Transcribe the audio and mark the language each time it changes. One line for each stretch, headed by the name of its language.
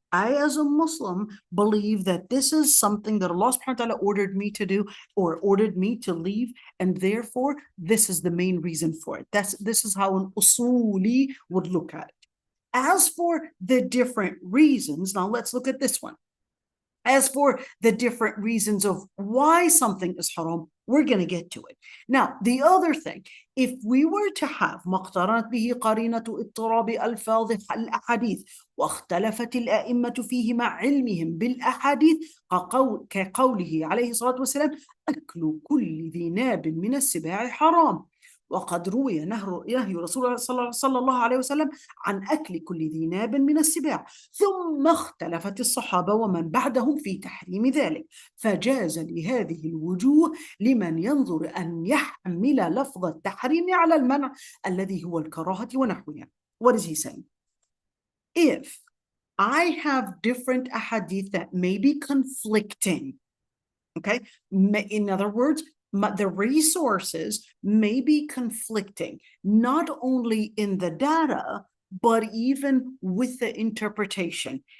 English: I, as a Muslim, believe that this is something that Allah subhanahu wa ta'ala ordered me to do or ordered me to leave, and therefore this is the main reason for it. This is how an usuli would look at it. As for the different reasons, now let's look at this one. As for the different reasons of why something is haram, we're going to get to it. Now, the other thing, if we were to have
Arabic: مقترنت به قرينة اضطراب ألفاظ الأحاديث واختلفت الأئمة فيه مع علمهم بالأحاديث كقوله عليه الصلاة والسلام أكل كل ذي ناب من السباع حرام، وقد روي نهي رسول الله صلى الله عليه وسلم عن أكل كل ذي ناب من السباع، ثم اختلفت الصحابة ومن بعدهم في تحريم ذلك، فجاز لهذه الوجوه لمن ينظر أن يحمل لفظ التحريم على المنع الذي هو الكراهة ونحوها.
English: What is he saying? If I have different ahadith that may be conflicting, okay, in other words, the resources may be conflicting, not only in the data, but even with the interpretation.